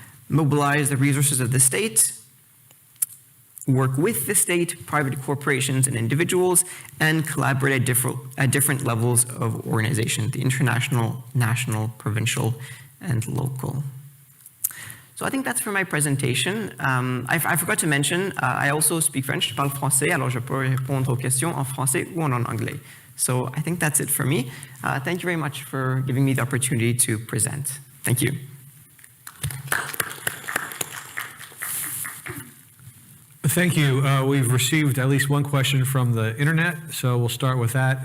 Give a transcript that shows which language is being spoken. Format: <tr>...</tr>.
<en>Mobilize the resources of the state, work with the state, private corporations, and individuals, and collaborate at different levels of organization, the international, national, provincial, and local. So I think that's for my presentation. I forgot to mention, I also speak French,</en> <fr>je parle français, alors je peux répondre aux questions en français ou en anglais.</fr> <en>So I think that's it for me. Thank you very much for giving me the opportunity to present. Thank you. Thank you. We've received at least one question from the internet, so we'll start with that.</en>